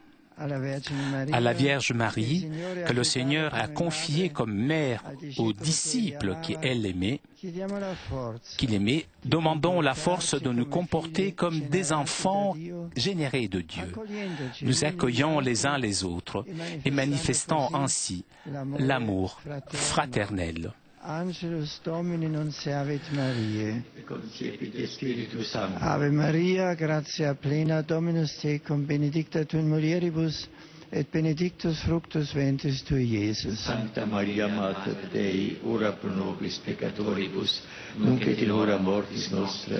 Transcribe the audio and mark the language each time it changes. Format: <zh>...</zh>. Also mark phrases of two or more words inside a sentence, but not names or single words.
<fr>À la Vierge Marie, que le Seigneur a confiée comme mère aux disciples qu'il aimait, demandons la force de nous comporter comme des enfants générés de Dieu, nous accueillant les uns les autres et manifestant ainsi l'amour fraternel.</fr> <la>Angelus Domini nunciavit Mariae. Concepit Spiritus Sancto. Ave Maria, gratia plena, Dominus tecum, benedicta tu in mulieribus, et benedictus fructus ventris tui, Iesus. Sancta Maria, Mater Dei, ora pro nobis peccatoribus, nunc et in hora mortis nostre.</la>